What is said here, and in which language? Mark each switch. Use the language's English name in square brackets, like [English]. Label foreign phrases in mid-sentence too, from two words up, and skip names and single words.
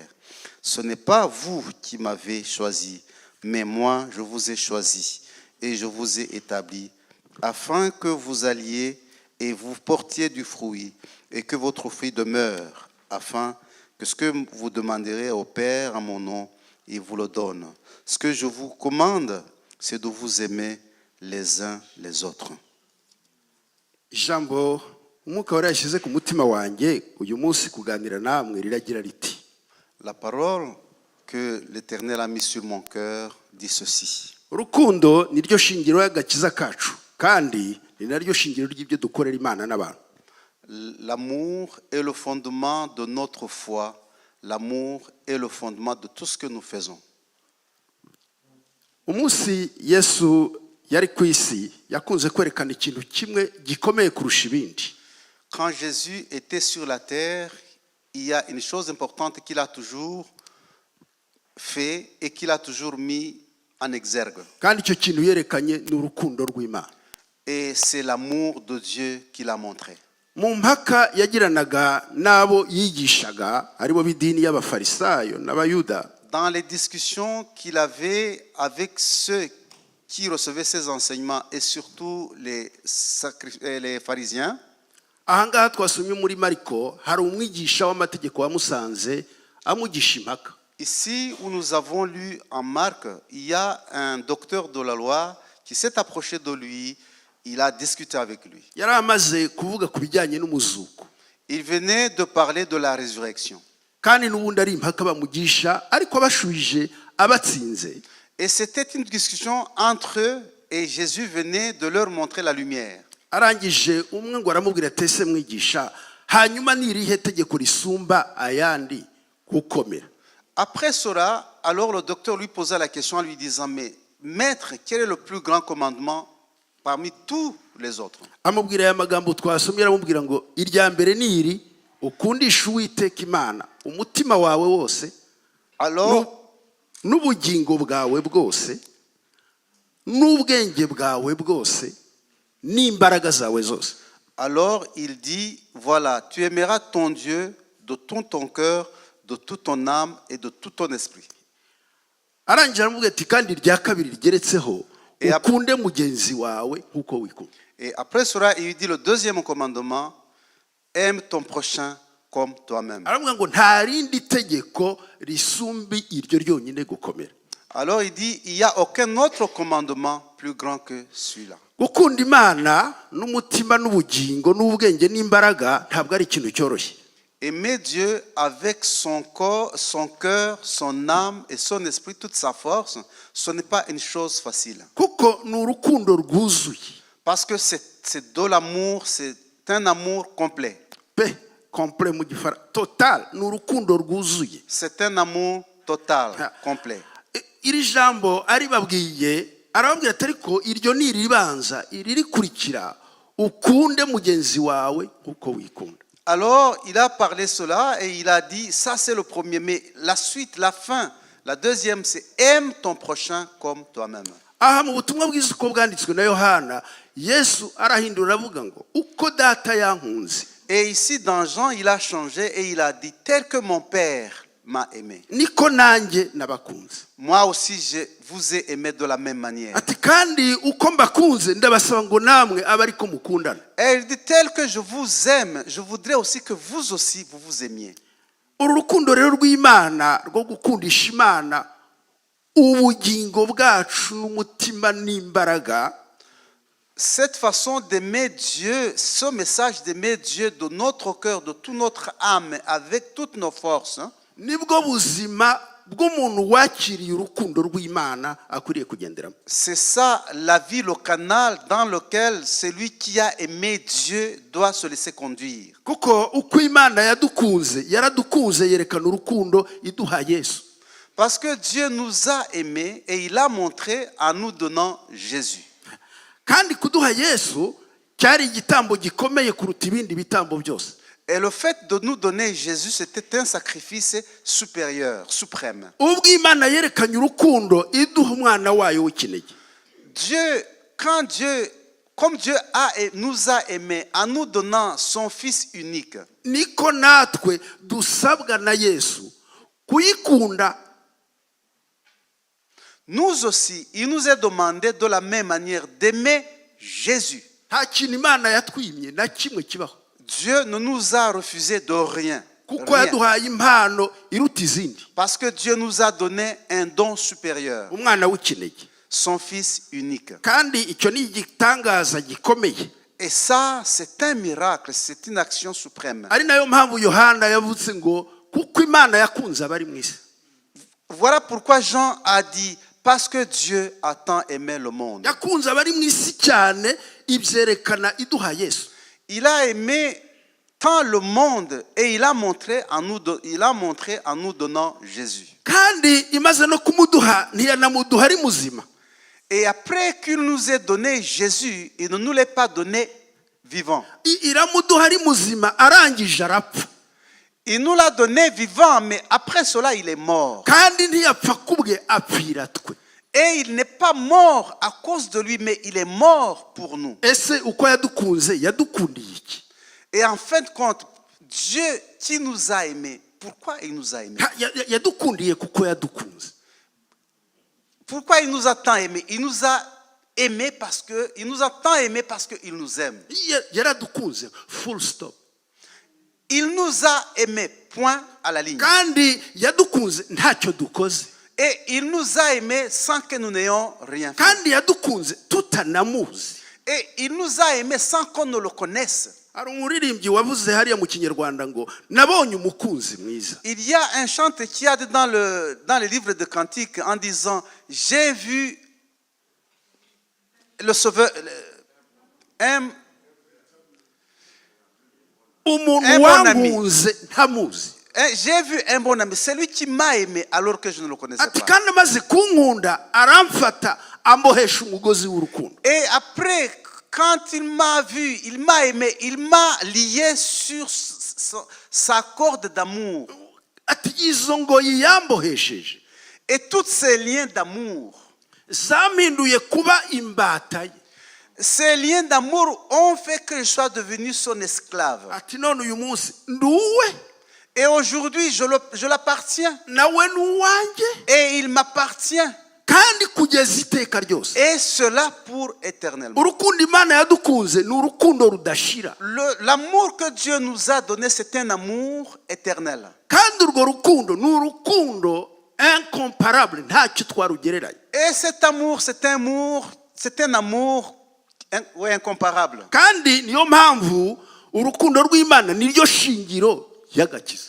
[French] Ce n'est pas vous qui m'avez choisi, mais moi je vous ai choisi et je vous ai établi afin que vous alliez et vous portiez du fruit et que votre fruit demeure, afin que ce que vous demanderez au Père en mon nom, il vous le donne. Ce que je vous commande, c'est de vous aimer les uns les autres. [Kinyarwanda] Ijambo umwuka wari yashyize ku mutima wanjye uyu munsi kuganira namwe riragira riti. [French] La parole que l'Éternel a mise sur mon cœur dit ceci. [Kinyarwanda] urukundo ni ryo shingiro y'agakiza kacu kandi ni naryo shingiro ry'ibyo dukorera Imana n'abantu. [French] L'amour est le fondement de notre foi. L'amour est le fondement de tout ce que nous faisons. [Kinyarwanda] Umunsi Yesu yari ku isi yakunze kwerekana ikintu kimwe gikomeye kurusha ibindi. [French] Quand Jésus était sur la terre, il y a une chose importante qu'il a toujours fait et qu'il a toujours mis en exergue. [Kinyarwanda] Kandi icyo kintu yerekanye ni urukundo rw'Imana. [French] Et c'est l'amour de Dieu qu'il a montré. [Kinyarwanda] Mu mpaka yagiranaga n'abo yigishaga aribo b'idini y'abafarisayo n'abayuda, [French] Dans les discussions qu'il avait avec ceux qui recevaient ses enseignements et surtout les pharisiens, [Kinyarwanda] ahangaha twasomye muri Mariko hari umwigisha w'amategeko wamusanze amugisha impaka. [French] ici où nous avons lu en Marc, il y a un docteur de la loi qui s'est approché de lui, il a discuté avec lui. [Kinyarwanda] Yari amaze kuvuga ku bijyanye n'umuzuko, [French] Il venait de parler de la résurrection. [Kinyarwanda] kandi n'ubundi ari impaka bamugisha ariko bashubije abatsinze. [French] Et c'était une discussion entre eux et Jésus venait de leur montrer la lumière. [Kinyarwanda] Arangije umwe ngo aramubwira ati ese mwigisha, hanyuma ni irihe tegeko risumba ayandi gukomera? [French] Après cela, alors le docteur lui posa la question en lui disant, mais maître, quel est le plus grand commandement parmi tous les autres? [Kinyarwanda] Amubwira aya magambo twasomye, aramubwira ngo irya mbere ni iri, ukundisha Uwiteka Imana umutima wawe wose [French] Alors, [Kinyarwanda] n'ubugingo bwawe bwose n'ubwenge bwawe bwose n'imbaraga zawe zose. [French] alors il dit, voilà, tu aimeras ton Dieu de tout ton cœur, de toute ton âme et de tout ton esprit. [Kinyarwanda] Arangije aramubwira ati kandi irya kabiri rigeretseho [French] Et après- [Kinyarwanda] ukunde mugenzi wawe nk'uko wikunda. [French] Et après cela, il dit le deuxième commandement, aime ton prochain comme toi-même. [Kinyarwanda] Aramubwira ngo nta rindi tegeko risumbi iryo ryonyine gukomera. [French] Alors il dit, il n'y a aucun autre commandement plus grand que celui-là. [Kinyarwanda] Gukunda Imana n'umutima n'ubugingo n'ubwenge n'imbaraga ntabwo ari ikintu cyoroshye. [French] Aimer Dieu avec son corps, son cœur, son âme et son esprit, toute sa force, ce n'est pas une chose facile. [Kinyarwanda] Kuko ni urukundo rwuzuye. [French] Parce que c'est de l'amour, c'est un amour complet. [Kinyarwanda] Pe complet mu gifaransa, total, ni urukundo rwuzuye. [French] C'est un amour total, complet. [Kinyarwanda] Iri jambo aribabwiye arababwira ati ariko iryo ni iribanza, iri rikurikira ukunde mugenzi wawe uko wikunda. [French] Alors, il a parlé cela et il a dit, ça c'est le premier, mais la suite, la fin, la deuxième, c'est aime ton prochain comme toi-même. [Kinyarwanda] Aha mu butumwa bwiza uko bwanditswe na Yohana, Yesu arahindura avuga ngo uko data yankunze. [French] Et ici, dans Jean, il a changé et il a dit, tel que mon Père m'a aimé. [Kinyarwanda] Niko nanjye nabakunze. [French] Moi aussi, je vous ai aimé de la même manière. [Kinyarwanda] Ati kandi uko mbakunze ndabasaba ngo namwe abe ariko mukundana. [French] Et il dit, tel que je vous aime, je voudrais aussi que vous aussi, vous vous aimiez. [Kinyarwanda] Uru rukundo rero rw'Imana rwo gukundisha Imana ubugingo bwacu n'umutima n'imbaraga, [French] Cette façon d'aimer Dieu, ce message d'aimer Dieu de notre cœur, de toute notre âme, avec toutes nos forces, [Kinyarwanda] nibwo buzima bw'umuntu wakiriye urukundo rw'Imana akwiriye kugenderamo. [French] c'est ça la vie, le canal dans lequel celui qui a aimé Dieu doit se laisser conduire. [Kinyarwanda] Kuko uko Imana yaradukunze yerekana urukundo iduha Yesu. [French] Parce que Dieu nous a aimés et il a montré en nous donnant Jésus. [Kinyarwanda] Kandi kuduha Yesu cyari igitambo gikomeye kuruta ibindi bitambo byose. [French] Et le fait de nous donner Jésus, c'était un sacrifice supérieur, suprême. [Kinyarwanda] Ubwo Imana yerekanye urukundo iduha umwana wayo w'ikinege. [French] Dieu, comme Dieu nous a aimés en nous donnant son Fils unique, [Kinyarwanda] Niko natwe dusabwa na Yesu kuyikunda. [French] nous aussi, il nous est demandé de la même manière d'aimer Jésus. [Kinyarwanda] Nta kintu Imana yatwimye na kimwe kibaho. [French] Dieu ne nous a refusé de rien. [Kinyarwanda] Kuko [French] Rien. [Kinyarwanda] yaduhaye impano iruta izindi. [French] Parce que Dieu nous a donné un don supérieur, [Kinyarwanda] Umwana w'ikinege. [French] son Fils unique. [Kinyarwanda] Kandi icyo ni igitangaza gikomeye. [French] Et ça, c'est un miracle, c'est une action suprême. [Kinyarwanda] Ari nayo mpamvu Yohana yavuze ngo kuko Imana yakunze abari mu isi. [French] Voilà pourquoi Jean a dit, parce que Dieu a tant aimé le monde. [Kinyarwanda] yakunze abari mu isi cyane ibyerekana iduha Yesu. [French] Il a aimé tant le monde et il a montré en nous donnant Jésus. [Kinyarwanda] kandi imaze no kumuduha ntiyanamuduha ari muzima. [French] Et après qu'il nous ait donné Jésus, il ne nous l'a pas donné vivant. [Kinyarwanda] iramuduha ari muzima arangije arapfa. [French] Il nous l'a donné vivant, mais après cela, il est mort. [Kinyarwanda] kandi ntiyapfa kubwe apfira twe. [French] Et il n'est pas mort à cause de lui, mais il est mort pour nous. [Kinyarwanda] ese uko yadukunze yadukundiye iki? [French] Et en fin de compte, Dieu qui nous a aimés, pourquoi il nous a aimés? [Kinyarwanda] yadukundiye kuko yadukunze. [French] Pourquoi il nous a tant aimés? Il nous a aimés parce que il nous a tant aimés parce qu'il nous aime. [Kinyarwanda] yaradukunze [English] full stop. [French] Il nous a aimés, point à la ligne. [Kinyarwanda] kandi yadukunze ntacyo dukoze. [French] Et il nous a aimés sans que nous n'ayons rien fait. [Kinyarwanda] kandi yadukunze tutanamuzi. [French] Et il nous a aimés sans qu'on ne le connaisse. [Kinyarwanda] hari umuririmbyi wavuze hariya mu kinyarwanda ngo nabonye umukunzi mwiza. [French] Il y a un chanteur qui a dit dans le livre de Cantiques en disant j'ai vu le Sauveur, [Kinyarwanda] umuntu wankunze ntamuzi. [French] j'ai vu un bon ami, c'est lui qui m'a aimé alors que je ne le connaissais [Kinyarwanda] ati [French] pas. [Kinyarwanda] kandi amaze kunkunda aramfata ambohesha umugozi w'urukundo. [French] Et après, quand il m'a vu, il m'a aimé, il m'a lié sur sa corde d'amour. [Kinyarwanda] ati izo ngoyi yambohesheje. [French] Et tous ces liens d'amour, [Kinyarwanda] zampinduye kuba imbata ye. [French] ces liens d'amour ont fait que je sois devenu son esclave. [Kinyarwanda] ati none uyu munsi nduwe [French] Et aujourd'hui, je l'appartiens. [Kinyarwanda] nawe nuwanjye [French] Et il m'appartient. [Kinyarwanda] kandi kugeza iteka ryose. [French] Et cela pour éternellement. [Kinyarwanda] urukundo Imana yadukunze ni urukundo rudashira. [French] L'amour que Dieu nous a donné, c'est un amour éternel. [Kinyarwanda] kandi urwo rukundo ni urukundo incomparable ntacyo twarugereranya. [French] Et cet amour, c'est un amour incomparable. [Kinyarwanda] kandi niyo mpamvu urukundo rw'Imana niryo shingiro y'agakiza.